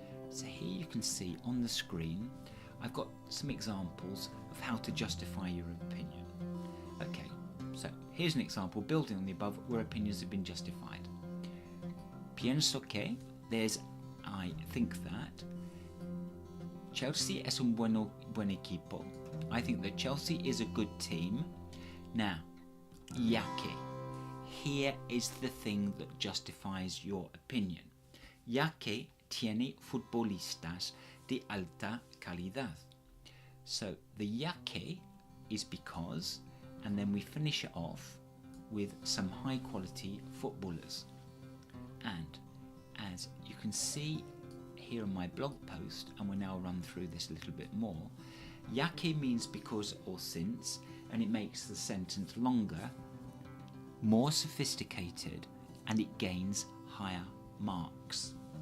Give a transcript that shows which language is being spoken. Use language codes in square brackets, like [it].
[en] So here you can see on the screen, I've got some examples of how to justify your opinion. Okay, so here's an example building on the above where opinions have been justified. Pienso que, there's I think that. [es] Chelsea es un buen equipo. [en] I think that Chelsea is a good team. Now, ya que, here is the thing that justifies your opinion. [es] Ya que tiene futbolistas de alta calidad. [en] So the ya que is because, and then we finish it off with some high quality footballers. And as you can see here in my blog post, and we'll now run through this a little bit more, ya que means because or since, and it makes the sentence longer, more sophisticated, and it gains higher marks.